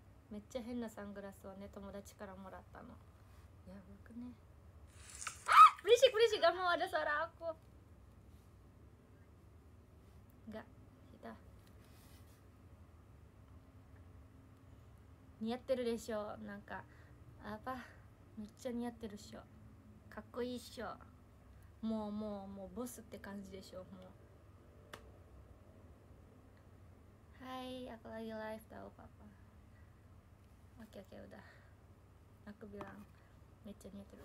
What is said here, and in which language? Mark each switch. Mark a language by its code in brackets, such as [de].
[ja] めっちゃ変なサングラスをね、友達からもらったの。やばくね。 [id] Berisik gak mau ada suara aku. Enggak, kita [ja] 似合ってるでしょ。なんかめっちゃ似合ってるっしょ。かっこいいっしょ。もうボスって感じでしょ。 [id] もうHai, aku lagi live tahu papa. Oke udah. Aku bilang [ja] めっちゃ似合ってる。